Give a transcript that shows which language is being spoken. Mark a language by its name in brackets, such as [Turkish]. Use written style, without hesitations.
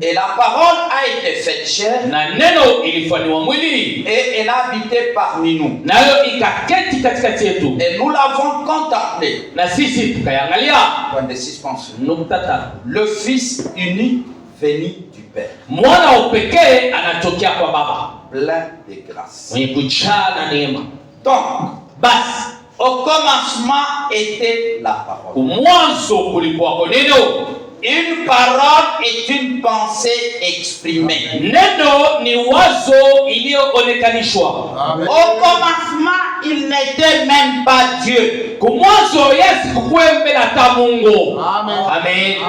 [French] Et la parole a été faite chair. [Swahili] Na neno ilifanywa mwili. [French] Et elle a habité parmi nous. [Swahili] Nayo ikaketi katikati yetu. [French] Et nous l'avons contemplé. [Swahili] Na sisi tukayangalia. [French] Point de suspension. [Swahili] Nukta tatu. [French] Le Fils unique venu du Père. [Swahili] Mwana wa pekee anatokea kwa Baba. [French] Plein de grâce. [Swahili] Mwenye kujaa na neema. [French] Donc, [Swahili] Basi [French] au commencement était la parole. [Swahili] mwanzo kulikuwa kwa neno. [French] Une parole est une pensée exprimée. [Swahili] Neno ni wazo iliyoonekanishwa. [French] Amen. Au commencement, il n'était même pas Dieu. [Swahili] Kumwanzo Yesu kukwembele hata Mungu. Amen. Amen.